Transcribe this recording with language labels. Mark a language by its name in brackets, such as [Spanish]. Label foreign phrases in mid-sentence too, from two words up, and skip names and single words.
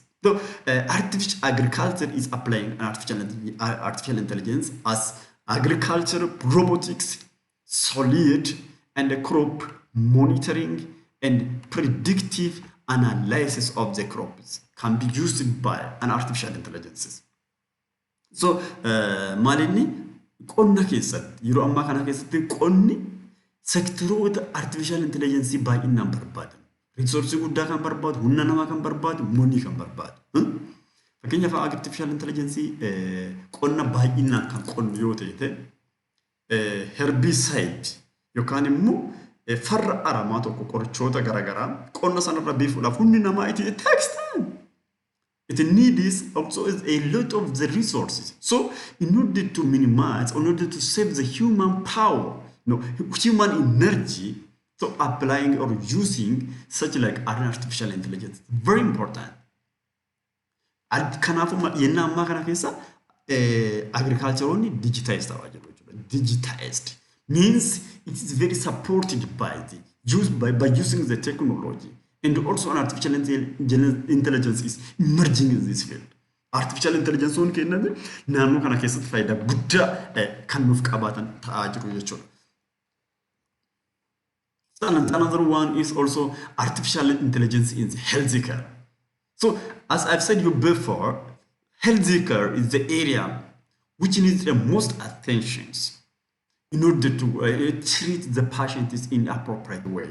[English] So, artificial agriculture is applying artificial intelligence as agriculture, robotics, solid and crop monitoring and predictive analysis of the crops can be used by an artificial intelligence. [Oromo] So, malini qonna keessatti yeroo ammaa kana keessatti qonni sektaroota [English] artificial intelligence [Oromo] baay'inaan barbaadamu. Resource guddaa kan barbaadu, humna namaa kan barbaadu, money kan barbaadu. Fakkeenyaaf [English] artificial intelligence [Oromo] qonna baay'inaan kan qonnu yoo ta'e herbicide yookaan immoo farra aramaa tokko qorichoota garaagaraa qonna sanarra biifuudhaaf humni namaa [English] it takes time. It needs also a lot of the resources. So in order to minimize, in order to save the human power, human energy, so applying or using such like an artificial intelligence, very important. And [Oromo] yenna amma kana keessa [English] agriculture only digitized digitized means it is very supported by using the technology, and also an artificial intelligence is emerging in this field. Artificial intelligence [Oromo] on kenname naannoo kana keessatti faayidaa guddaa kan nuuf qabaatan ta'aa jiru jechuudha. [English] And another one is also artificial intelligence in healthcare. So, as I've said you before, healthcare is the area which needs the most attention in order to treat the patients in appropriate way.